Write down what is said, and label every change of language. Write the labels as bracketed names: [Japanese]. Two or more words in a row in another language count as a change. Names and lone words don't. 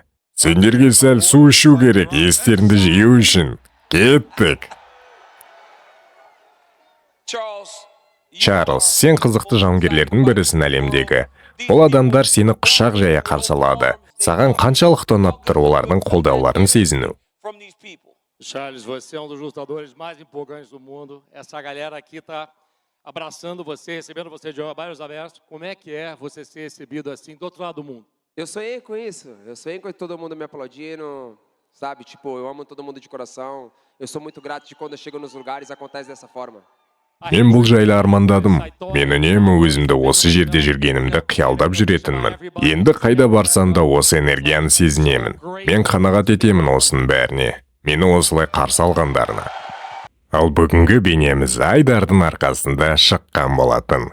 [Kazakh] Сендерге сәл су ішу керек, естеріңді жию үшін. Кеттік. Чарльз, сен қызықты жауынгерлердің бірісің әлемдегі. Ол адамдар сені құшақ жая қарсы алады. Саған қаншалықты ұнап тұр олардың қолдауларын сезіну? [Portuguese] Charles, você é um dos lutadores mais empolgantes do mundo. Essa galera aqui está abraçando você, recebendo você de braços abertos. Como é que é você ser recebido assim do outro lado do mundo? Eu sonhei com isso. Eu sonhei com todo mundo me aplaudindo, sabe? Tipo, eu amo todo mundo de coração. Eu sou muito grato de quando eu chego nos lugares acontece dessa forma. [Kazakh] Мен бұл жайлы армандадым. Мен үнемі өзімді осы жерде жүргенімді қиялдап жүретінмін. Енді қайда барсам да осы энергияны сезінемін. Мен қанағат етемін осының бәріне. Мені осылай қарсы алғандарына. Ал бүгінгі бейнеміз Айдардың арқасында шыққан болатын.